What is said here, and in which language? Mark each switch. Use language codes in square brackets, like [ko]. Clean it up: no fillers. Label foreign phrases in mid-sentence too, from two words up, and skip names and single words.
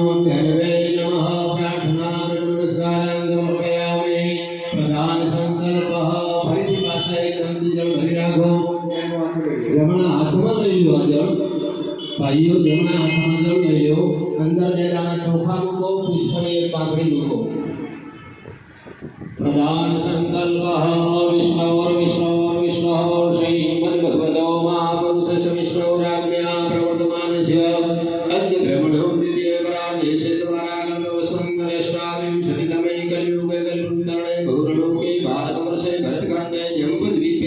[sa] ધન્વે નમઃ. પ્રાર્થના નમસ્કારં સમર્પયામિ. [gu] પ્રધાન સંકલ્પ. ફરીથી પાછા એક ચમચી જળ ભરી રાખો. જમણા હાથમાં લઈ લો જળ. ભાઈઓ જમણા હાથમાં જળ લઈ લો. અંદર બે દાણા ચોખા મૂકો. પુષ્પની એક પાંખડી મૂકો. [sa] प्रधान संकल्प विष्णु श्रीमद्भगवतो महापुरुषस्य विष्णुराज्ञया प्रवर्तमानस्य अद्य ब्रह्मणो द्वितीयकरादेशे द्वारागमवसंवत्सराविंशतितमे कलियुगे कल्पतरुणे भूर्लोके भारतवर्षे भरतखण्डे जम्बूद्वीपे